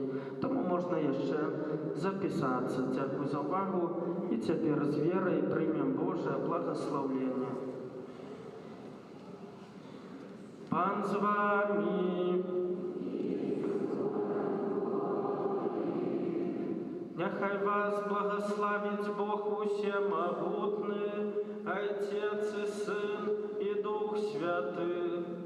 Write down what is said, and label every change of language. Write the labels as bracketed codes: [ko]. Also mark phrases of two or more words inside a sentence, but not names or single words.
[be] Таму можна яшчэ запісацца. Дзякуй за ўвагу і цяпер з верай прымем Божае благаслаўленне. Пан з вамі. Няхай вас благословить Бог усемогутный, [cu] Отец и Сын и Дух Святый.